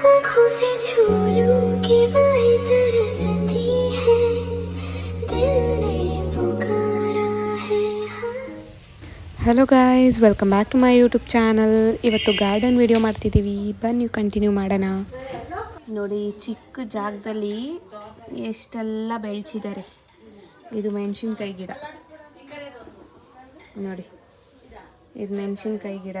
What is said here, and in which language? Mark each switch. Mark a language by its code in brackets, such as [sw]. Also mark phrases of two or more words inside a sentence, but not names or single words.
[hi] आँखों से छू लूं कि बाहें तरसती है दिल ने पुकारा है [en] Hello guys, welcome back to my YouTube channel. [kn] ಇವತ್ತು [en] garden video [kn] ಮಾಡ್ತಿದ್ದೀವಿ, ಬನ್ನಿ ಕಂಟಿನ್ಯೂ ಮಾಡೋಣ. ನೋಡಿ, ಚಿಕ್ಕ ಜಾಗದಲ್ಲಿ ಎಷ್ಟೆಲ್ಲ ಬೆಳೆಸಿದ್ದಾರೆ. ಇದು ಮೆಣಸಿನ್ಕಾಯಿ ಗಿಡ ನೋಡಿ, ಇದು ಮೆಣಸಿನ್ಕಾಯಿ ಗಿಡ.